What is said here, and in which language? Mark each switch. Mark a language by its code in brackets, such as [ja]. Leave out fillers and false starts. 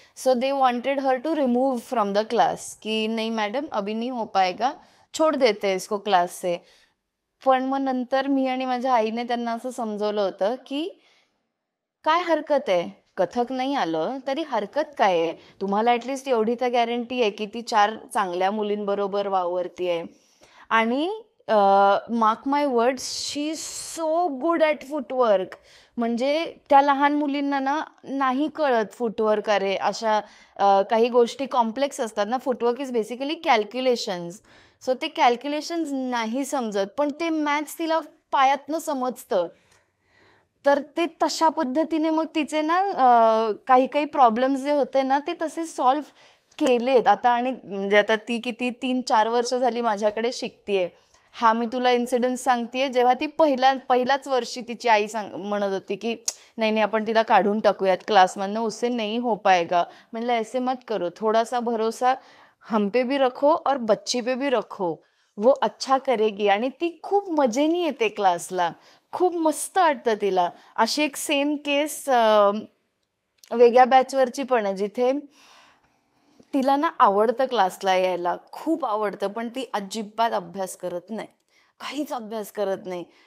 [en] so they wanted her to remove from the class [hi] की नहीं madam अभी नहीं हो पाएगा, छोड़ देते हैं इसको क्लास से. [mr] पण मग नंतर मी आणि माझ्या आईने त्यांना असं समजवलं होतं की काय हरकत आहे, कथक नाही आलं तरी हरकत काय आहे, तुम्हाला ॲटलिस्ट एवढी तर गॅरंटी आहे की ती 4 चांगल्या मुलींबरोबर वावरतीये. [en] आणि mark my words, she is so good at footwork. [mr] म्हणजे त्या लहान मुलींना ना नाही कळत फुटवर्क, अरे अशा काही गोष्टी कॉम्प्लेक्स असतात ना. [en] Footwork is basically calculations. [mr] So ते कॅल्क्युलेशन्स नाही समजत, पण ते मॅथ्स तिला पायातनं समजतं. तर ते तशा पद्धतीने मग तिचे ना काही काही प्रॉब्लेम्स जे होते ना ते तसे सॉल्व्ह केलेत आता. आणि म्हणजे आता ती किती 3-4 वर्ष झाली माझ्याकडे शिकतीये. हा मी तुला इन्सिडेंट सांगतेय, जेव्हा ती पहिल्याच वर्षी तिची आई म्हणत होती की नाही नाही आपण तिला काढून टाकूयात क्लासमधनं, [hi] उससे नहीं हो पाएगा. म्हणलं ऐसे मत करो, थोड़ा सा भरोसा हम पे भी रखो और बच्ची पे भी रखो, वो अच्छा करेगी. [mr] आणि ती खूप मजेने येते क्लासला, खूप मस्त वाटतं तिला. अशी एक सेम केस वेगळ्या बॅचवरची पण आहे, जिथे तिला ना आवडतं क्लासला यायला, खूप आवडतं, पण ती अजिबात अभ्यास करत नाही, काहीच अभ्यास करत नाही.